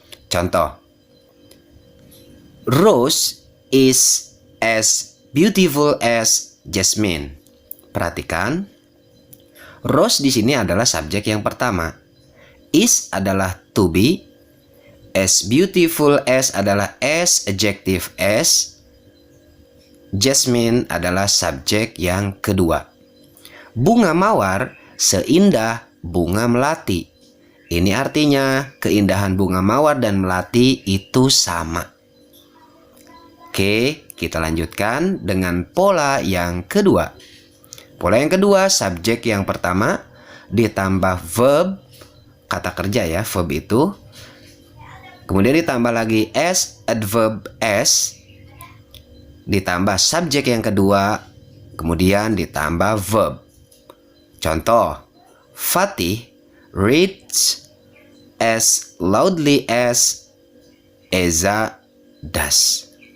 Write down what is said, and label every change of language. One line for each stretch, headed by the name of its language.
Indonesian: Contoh,
English: Rose is as beautiful as Jasmine.
Indonesian: Perhatikan, Rose di sini adalah subjek yang pertama. Is adalah to be. As beautiful as adalah s adjective s. Jasmine adalah subjek yang kedua. Bunga mawar seindah bunga melati. Ini artinya keindahan bunga mawar dan melati itu sama. Oke, kita lanjutkan dengan pola yang kedua. Pola yang kedua, subjek yang pertama ditambah verb, kata kerja ya, verb itu. Kemudian ditambah lagi s adverb s, ditambah subjek yang kedua, kemudian ditambah verb. Contoh,
English: Fatih reads as loudly as Eza does.